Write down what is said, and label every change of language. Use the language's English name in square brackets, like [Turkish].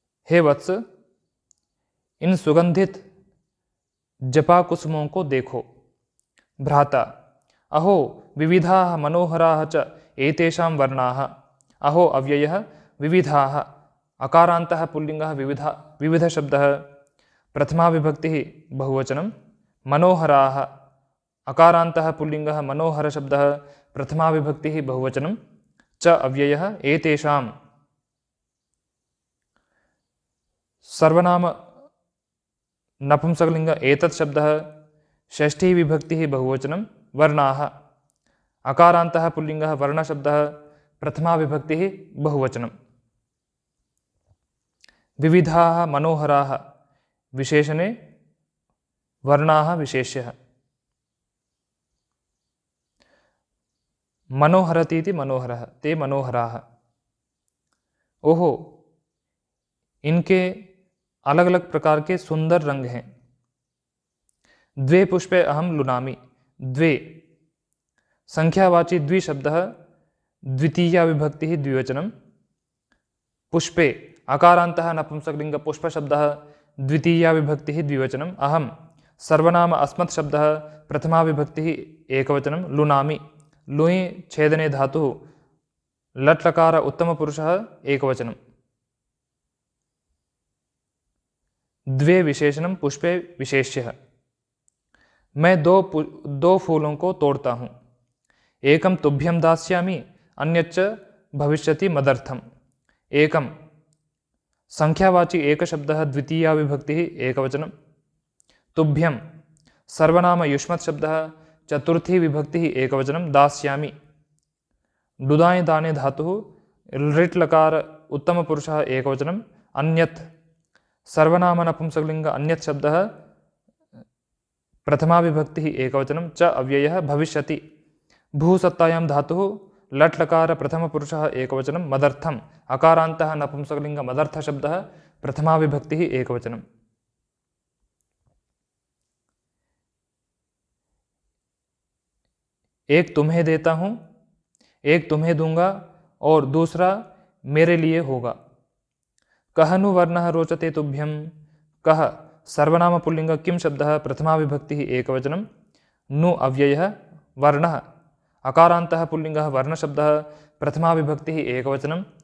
[Hindi] हे वत्स, इन सुगंधित जपा कुसुमों को देखो। [Sanskrit] भ्राता, अहो विविधाः मनोहराः च एतेषां वर्णाः। अहो अव्ययः विविधाः, अकारान्तः पुल्लिङ्गः विविध शब्दः, प्रथमा विभक्तिः बहुवचनं। मनोहराः अकारान्तः पुल्लिङ्गः मनोहर शब्दः, प्रथमा विभक्तिः बहुवचनं। च अव्ययः एतेषां सर्वनाम नपुंसकलिंग एतत् शब्दः, षष्ठी विभक्तिः बहुवचनं। वर्णाः अकारान्तः पुल्लिङ्गः वर्णशब्दः, प्रथमा विभक्तिः बहुवचनं। विविधाः मनोहराः विशेषणे, वर्णाः विशेष्यः। मनोहरतीति मनोहरः, ते मनोहराः। [Hindi] ओहो, इनके अलग अलग प्रकार के सुंदर रंग हैं। [Sanskrit] द्वे पुष्पे अहम लुनामि। द्वे संख्यावाची द्वि शब्दः, द्वितीया विभक्तिः द्विवचनं। पुष्पे अकारान्तः नपुंसकलिंग पुष्प शब्दः, द्वितीया विभक्तिः द्विवचनम्। अहम सर्वनाम अस्मत् शब्दः, प्रथमा विभक्तिः एकवचनं। लुनामि लुई छेदने धातुः, लट् लकार उत्तम पुरुषः एकवचनं। द्वे विशेषणं पुष्पे विशेष्यः। [Hindi] मैं दो फूलों को तोड़ता हूँ। [Sanskrit] एकं तुभ्यं दास्यामि, अन्यच्च भविष्यति मदर्थम। एकं संख्यावाची एक शब्दः, द्वितीया विभक्तिः एकवचनं। तुभ्यं सर्वनाम युष्मत् शब्दः, चतुर्थी विभक्तिः एकवचनं। दास्यामि डुदाय दाने धातुः, लृट् लकार उत्तम पुरुषः एकवचनं। अन्यत् सर्वनाम नपुंसकलिंग अन्यत् शब्दः, प्रथमा विभक्तिः एकवचनं। च अव्ययः भविष्यति भूसत्तायां धातुः, लट् लकार प्रथम पुरुषः एकवचनं। मदर्थम अकारान्तः नपुंसकलिंग मदर्थ शब्दः, प्रथमा विभक्तिः एकवचनं। [Hindi] एक तुम्हें देता हूं, एक तुम्हें दूंगा और दूसरा मेरे लिए होगा। [Sanskrit] कह नु वर्णः रोचते तुभ्यं। कह सर्वनाम पुल्लिंग किम शब्दः, प्रथमा विभक्तिः एकवचनं। नु अव्ययः वर्णः अकारान्तः पुल्लिंगः वर्णशब्दः, प्रथमा विभक्तिः एकवचनं।